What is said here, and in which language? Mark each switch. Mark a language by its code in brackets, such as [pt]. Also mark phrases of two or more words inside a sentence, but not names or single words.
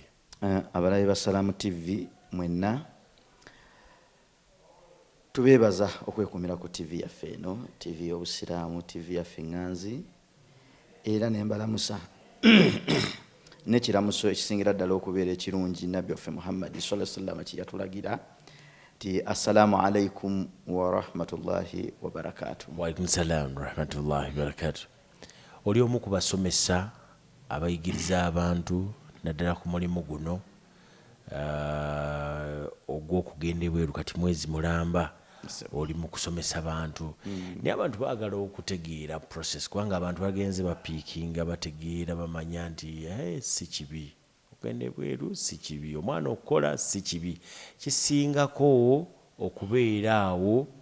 [lg] abalabi ba Salam TV mwenna tubeebaza okwekumira ku TV yaffe eno TV y'obusiraamu TV yaffe ŋŋanzi era nembalamusa nekiramuso ekisingira ddala okubeera ekirungi nabbi waffe Muhammad [ar] صلى الله عليه وسلم [lg] kyeyatulagira ti [ar] السلام عليكم ورحمة الله وبركاته. وعليكم السلام ورحمة الله وبركاته. [lg] Oli omu ku basomesa abayigiriza abantu naddala ku mulimu guno ogw'okugenda ebweru kati mwezi mulamba oli mu kusomesa abantu naye abantu baagala okutegeera process kubanga abantu bagenze bapiikinga bategeera bamanya nti si kibi okugenda ebweru si kibi omwana okukola si kibi kisingako okubeera awo